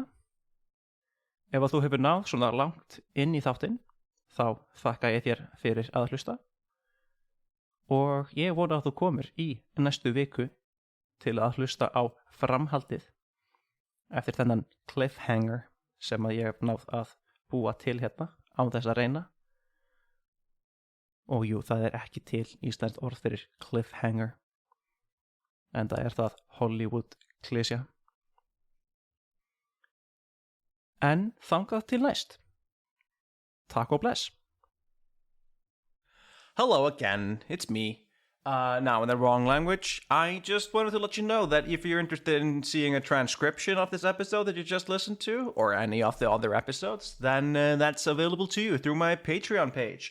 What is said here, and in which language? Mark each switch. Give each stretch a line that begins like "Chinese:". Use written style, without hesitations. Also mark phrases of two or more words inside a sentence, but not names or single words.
Icelandic: Ef að þú hefur náð svona langt inn í þáttinn, þá þakka ég þér fyrir að hlusta og ég vona að þú komir í næstu viku til að hlusta á framhaldið eftir þennan cliffhanger sem að ég hef náð að búa til hérna án þess að reyna. Og jú, það er ekki til íslenskt orð fyrir cliffhanger, en það er það Hollywood klysja. En þangað til næst. Takk og bless.
English: Hello again, it's me. Now in the wrong language, I just wanted to let you know that if you're interested in seeing a transcription of this episode that you just listened to, or any of the other episodes, then that's available to you through my Patreon page.